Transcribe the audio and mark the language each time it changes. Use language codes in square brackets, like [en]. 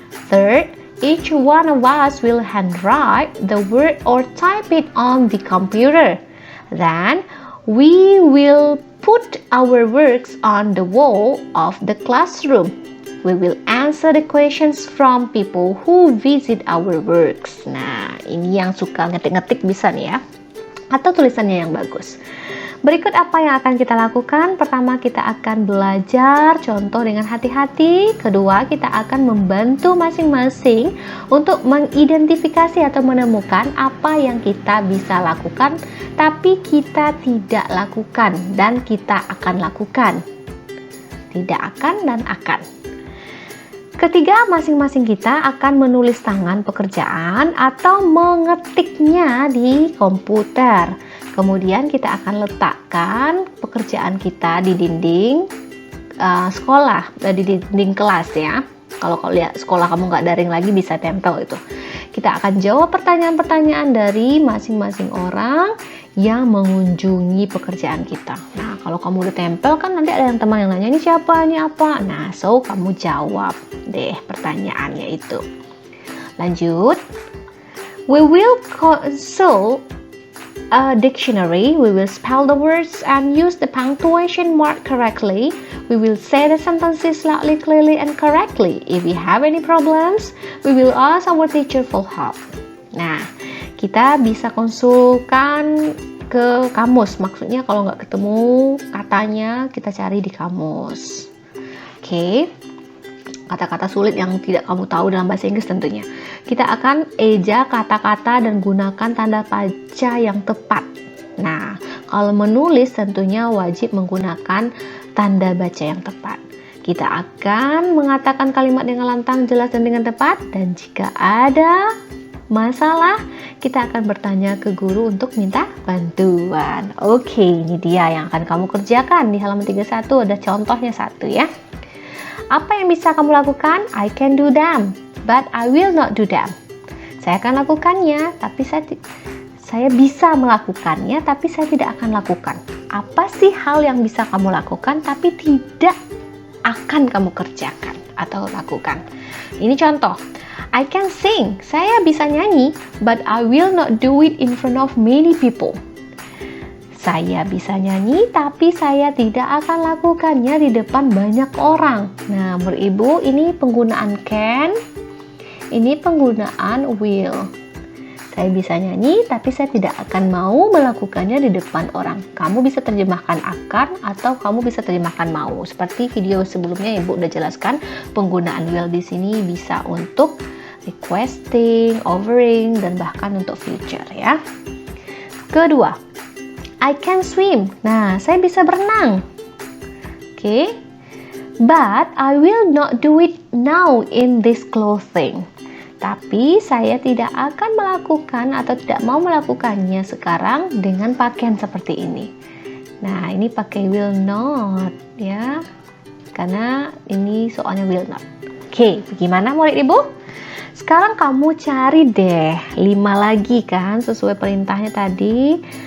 [en] Third, each one of us will handwrite the word or type it on the computer. Then, we will put our works on the wall of the classroom. We will answer the questions from people who visit our works. [id] Nah, ini yang suka ngetik-ngetik bisa nih ya. Atau tulisannya yang bagus. Berikut apa yang akan kita lakukan. Pertama, kita akan belajar contoh dengan hati-hati. Kedua, kita akan membantu masing-masing untuk mengidentifikasi atau menemukan apa yang kita bisa lakukan tapi kita tidak lakukan dan kita akan lakukan. Tidak akan dan akan. Ketiga, masing-masing kita akan menulis tangan pekerjaan atau mengetiknya di komputer. Kemudian kita akan letakkan pekerjaan kita di dinding sekolah, di dinding kelas ya. Kalau lihat sekolah kamu nggak daring lagi bisa tempel itu. Kita akan jawab pertanyaan-pertanyaan dari masing-masing orang yang mengunjungi pekerjaan kita. Nah, kalau kamu udah tempel kan nanti ada yang teman yang nanya ini siapa, ini apa. Nah, so kamu jawab deh pertanyaannya itu. Lanjut. [en] We will consult a dictionary. We will spell the words and use the punctuation mark correctly. We will say the sentences loudly, clearly, and correctly. If we have any problems, we will ask our teacher for help. [id] Nah, kita bisa konsulkan ke kamus. Maksudnya kalau nggak ketemu katanya, kita cari di kamus. Oke. Kata-kata sulit yang tidak kamu tahu dalam bahasa Inggris tentunya. Kita akan eja kata-kata dan gunakan tanda baca yang tepat. Nah, kalau menulis tentunya wajib menggunakan tanda baca yang tepat. Kita akan mengatakan kalimat dengan lantang, jelas, dan dengan tepat. Dan jika ada masalah, kita akan bertanya ke guru untuk minta bantuan. Oke, ini dia yang akan kamu kerjakan. Di halaman 31 ada contohnya satu ya. Apa yang bisa kamu lakukan? [en] I can do them, but I will not do them. [id] Saya akan lakukannya, tapi saya bisa melakukannya, tapi saya tidak akan lakukan. Apa sih hal yang bisa kamu lakukan, tapi tidak akan kamu kerjakan atau lakukan? Ini contoh. [en] I can sing. [id] Saya bisa nyanyi, [en] but I will not do it in front of many people. [id] Saya bisa nyanyi, tapi saya tidak akan lakukannya di depan banyak orang. Nah, menurut ibu, ini penggunaan can, ini penggunaan will. Saya bisa nyanyi, tapi saya tidak akan mau melakukannya di depan orang. Kamu bisa terjemahkan akan atau kamu bisa terjemahkan mau. Seperti video sebelumnya Ibu udah jelaskan, penggunaan will di sini bisa untuk requesting, offering, dan bahkan untuk future ya. Kedua, [en] I can swim. [id] Nah, saya bisa berenang. Oke. [en] But I will not do it now in this clothing. [id] Tapi saya tidak akan melakukan atau tidak mau melakukannya sekarang dengan pakaian seperti ini. Nah, ini pakai will not ya. Karena ini soalnya will not. Oke, bagaimana murid Ibu? Sekarang kamu cari deh 5 lagi kan sesuai perintahnya tadi.